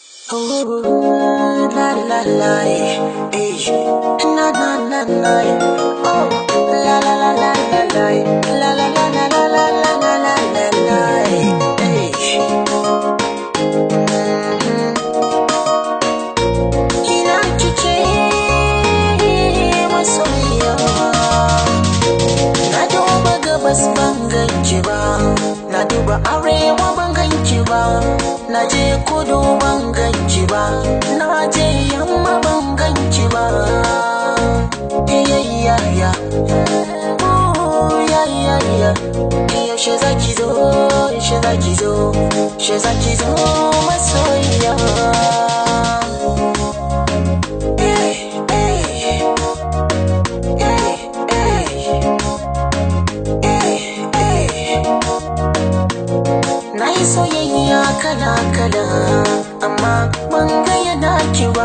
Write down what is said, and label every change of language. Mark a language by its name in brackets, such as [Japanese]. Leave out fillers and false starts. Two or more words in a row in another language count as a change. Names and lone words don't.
[Hausa] Oh, la la la, eh, na na na na, oh, la la la la la la, la la la la la la la la la la la, eh. Ina kike masoyiya, na duba gabas ban ganki ba, na duba arewa ban ganki ba, na je kudu ban ganki ba, na je yamma ban ganki ba. [English] Yeah. Oh, yeah. [Hausa] Yaushe zaki zo, yaushe zaki zo masoyiya. Na yi soyayya kala-kala, amma ban ga yana ki ba.